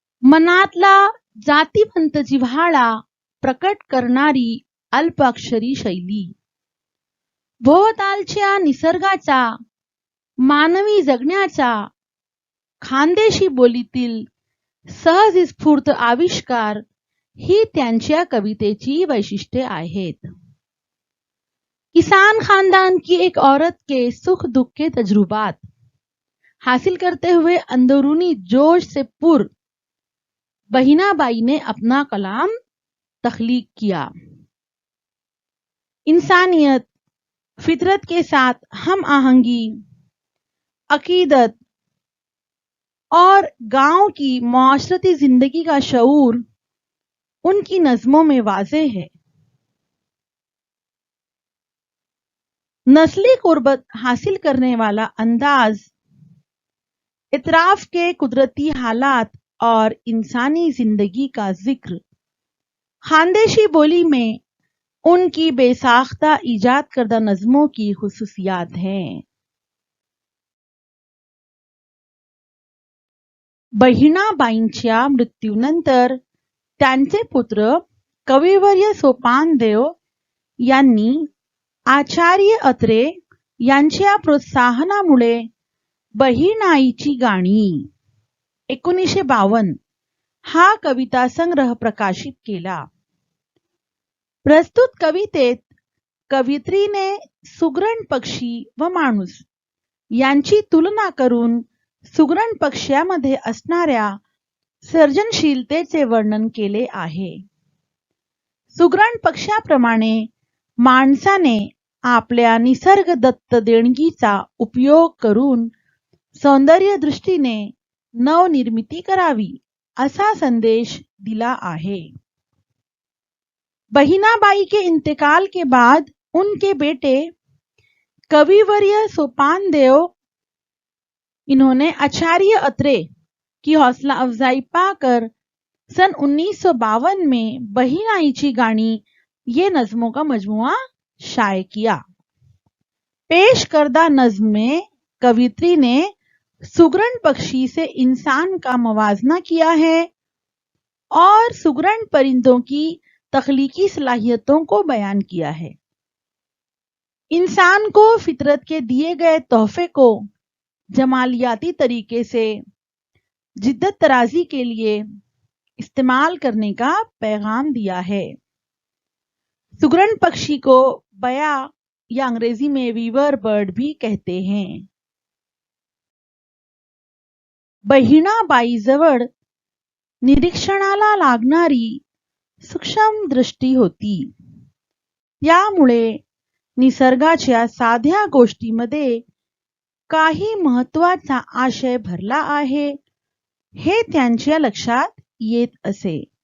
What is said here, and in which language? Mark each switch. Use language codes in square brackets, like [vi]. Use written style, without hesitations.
[mr] मनातला जातीवंत जिव्हाळा प्रकट करणारी अल्पाक्षरी शैली, भोवतालच्या निसर्गाचा, मानवी जगण्याचा खानदेशी बोलीतील सहज स्फूर्त आविष्कार ही त्यांच्या कवितेची वैशिष्ट्ये आहेत. [hi] किसान खानदान की एक औरत के सुख दुख के तजुर्बात हासिल करते हुए अंदरूनी जोश से पुर बहिणाबाई ने अपना कलाम तख्लीक किया. इंसानियत, फितरत के साथ हम आहंगी, अकीदत और गांव की माशरती जिंदगी का शऊर उनकी नज्मों में वाज़े है. नस्ली कुर्बत हासिल करने वाला अंदाज, इतराफ के कुदरती हालात और इंसानी जिंदगी का जिक्र खानदेशी बोली में उनकी बेसाख्ता इजाद करदा नज़मों की खुसूसियात हैं. [mr] बहिणाबाईंच्या मृत्यूनंतर त्यांचे पुत्र कविवर्य सोपानदेव यांनी आचार्य अत्रे यांच्या प्रोत्साहनामुळे बहिणाईची गाणी 1952 हा कविता संग्रह प्रकाशित केला. प्रस्तुत कवितेत कवयित्रीने सुगरण पक्षी व माणूस यांची तुलना करून सुगरण पक्ष्यामध्ये असणाऱ्या सर्जनशीलतेचे वर्णन केले आहे. सुगरण पक्ष्याप्रमाणे माणसाने आपल्या निसर्गदत्त देणगीचा उपयोग करून सौंदर्य दृष्टीने नवनिर्मिती करावी असा संदेश दिला है. [hi] बहिणाबाई के इंतकाल के बाद उनके बेटे कविवर्य सोपानदेव इन्होंने आचार्य अत्रे की हौसला अफजाई पाकर सन 1952 में बहिणाईची गानी ये नज़मों का मजमुआ शाये किया. पेश करदा नज़्म में कवित्री ने सुगरण पक्षी से इंसान का मवाजना किया है और सुगरण परिंदों की तख्लीकी सलाहियतों को बयान किया है. इंसान को फितरत के दिए गए तोहफे को जमालियाती तरीके से जिद्दत तराजी के लिए इस्तेमाल करने का पैगाम दिया है. सुगरण पक्षी को बया या अंग्रेजी में वीवर बर्ड भी कहते हैं. [mr] बहिणाबाईजवळ निरीक्षणाला लागणारी सूक्ष्म दृष्टी होती. त्यामुळे निसर्गाच्या साध्या गोष्टीमध्ये काही महत्वाचा आशय भरला आहे हे त्यांच्या लक्षात येत असे.